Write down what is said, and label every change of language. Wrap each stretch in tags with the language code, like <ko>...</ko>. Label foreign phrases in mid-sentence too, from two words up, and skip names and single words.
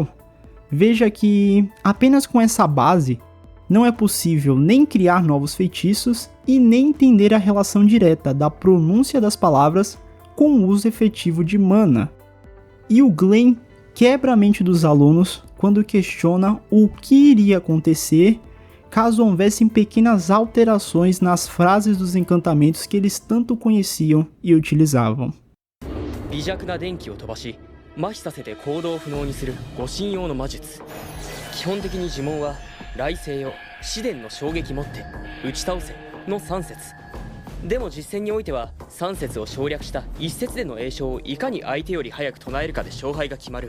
<pt>Veja que apenas com essa base não é possível nem criar novos feitiços e nem entender a relação direta da pronúncia das palavras com o uso efetivo de mana. E o Glenn quebra a mente dos alunos quando questiona o que iria acontecer caso houvessem pequenas alterações nas frases dos encantamentos que eles tanto conheciam e utilizavam.</pt> <ja>微弱な電気を飛ばし麻痺させて行動不能にする護身用の魔術。基本的に呪文は雷星よ試練の衝撃持って打ち倒せの3節。でも実戦においては3節を省略した1節での詠唱をいかに相手より早く唱えるかで勝敗が決まる。</ja>